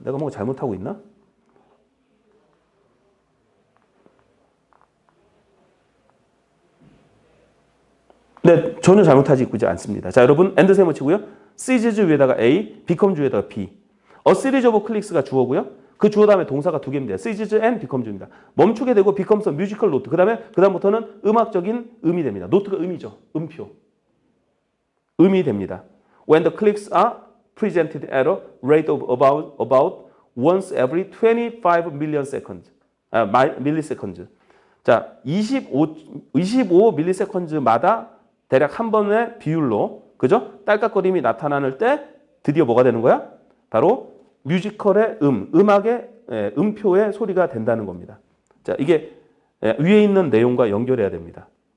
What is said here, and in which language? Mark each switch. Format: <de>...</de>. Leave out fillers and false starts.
<ko>내가 뭔가 잘못하고 있나? 네, 전혀 잘못하지 있지 않습니다. 자, 여러분, and 세모 치고요. ceases 위에다가 A, becomes 위에다가 B.</ko> <en>A series of clicks</en> <ko>가 주어고요. 그 주어 다음에 동사가 두 개입니다. ceases and becomes입니다. 멈추게 되고</ko> <en>becomes a musical note.</en> <ko>그다음부터는 음악적인 음이 됩니다. 노트가 음이죠. 음표. 음이 됩니다.</ko> <en>When the clicks are presented at a rate of about once every 25 million seconds. milliseconds.</en> <ko>자, 25 milliseconds마다 대략 한 번의 비율로 그죠? 딸깍거림이 나타나는 때 드디어 뭐가 되는 거야? 바로 뮤지컬의 음악의 음표의 소리가 된다는 겁니다. 자, 이게 위에 있는 내용과 연결해야 됩니다.</ko>